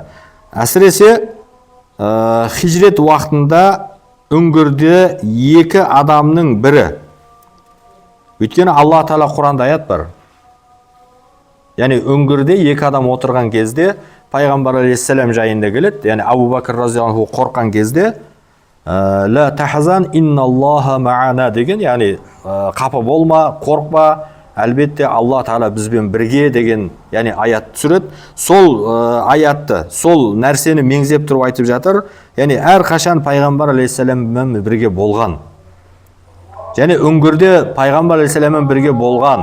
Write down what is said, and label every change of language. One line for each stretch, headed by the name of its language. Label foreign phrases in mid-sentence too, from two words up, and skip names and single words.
Kazakh: Әсіресе хижрет уақытында үңгірде 2 адамның бірі. Өйткені Алла Тағала Құранда аят бар. Яғни үңгірде 2 адам отырған кезде пайғамбар алейхиссалам жайында келеді. Яғни Абу Бәкір
Arabic: رضي الله عنه
Kazakh: қорққан кезде
Arabic: لا تحزن إن الله معنا
Kazakh: деген, яғни қапа болма, қорқпа, әлбетте Алла Тағала бізбен бірге деген, яғни аят түсіреді. Сол аятты, сол нәрсені меңзеп тұрып айтып жатыр. Яғни әр қашан пайғамбар алейхиссаламмен бірге болған. Яғни үңгірде пайғамбар алейхиссаламмен бірге болған.